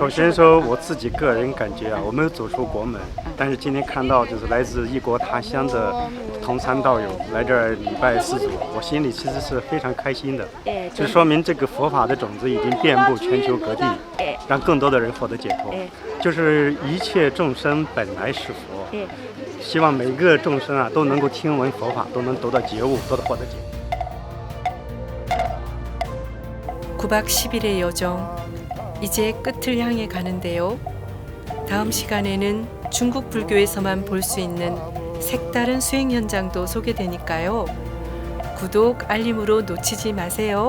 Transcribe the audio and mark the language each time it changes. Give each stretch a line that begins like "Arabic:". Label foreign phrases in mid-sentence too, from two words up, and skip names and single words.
Chinese: 首先说我自己个人感觉啊，我没有走出国门，但是今天看到就是来自异国他乡的同参道友来这儿礼拜四祖，我心里其实是非常开心的，就说明这个佛法的种子已经遍布全球各地，让更多的人获得解脱。就是一切众生本来是佛，希望每个众生啊都能够听闻佛法，都能得到觉悟，都能获得解脱。
Korean: 9박 10일의 여정, 이제 끝을 향해 가는데요. 다음 시간에는 중국 불교에서만 볼 수 있는 색다른 수행 현장도 소개되니까요. 구독, 알림으로 놓치지 마세요.